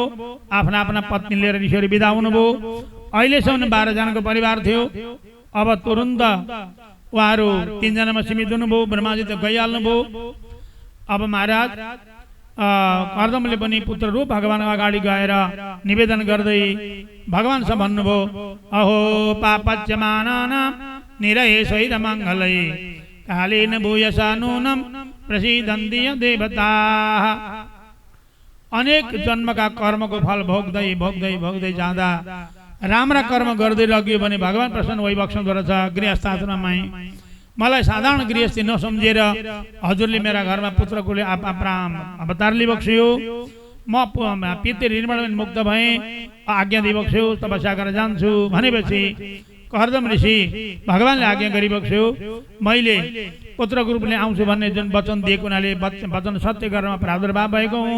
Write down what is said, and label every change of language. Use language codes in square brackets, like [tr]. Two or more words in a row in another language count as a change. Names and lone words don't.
[ne] आफ्ना आफ्ना पत्नी लिएर ऋषिहरू बिदा हुनुभयो। अहिलेसम्म 12 जनाको परिवार थियो। अब तुरन्त उहाँहरू 3 जनामा सीमित हुनुभयो। ब्रह्माजी त गइहाल्नु भयो। अब महाराज कर्दमले पनि पुत्र रूप भगवान अगाडि गएर निवेदन गर्दै भगवानसँग भन्नुभयो, [sa] अहो पापच्यमानानां निरये सहित मङ्गलै कालेन भूयसा नूनं प्रसीदन्ति देवताः। [ne] अनेक जन्मका कर्मको फल भोग्दै भोग्दै भोग्दै जाँदा राम्रा कर्म गर्दै लग्यो भने भगवान प्रसन्न भइबक्सदो रहेछ। गृहस्थाश्रममा मलाई साधारण गृहस्थी नसम्झेर हजुरले मेरा घरमा पुत्रको अवतार लिबक्स्यो, म पितृ ऋणबाट मुक्त भएँ, आज्ञा दिबक्स्यो, तपस्या गरेर जान्छु भनेपछि कर्दम ऋषि भगवानले आज्ञा गरिबक्स्यो, मैले पुत्रको रूपले आउँछु भन्ने जुन वचन दिएको हुनाले वचन सत्य गरेर प्रादुर्भाव भएको हुँ।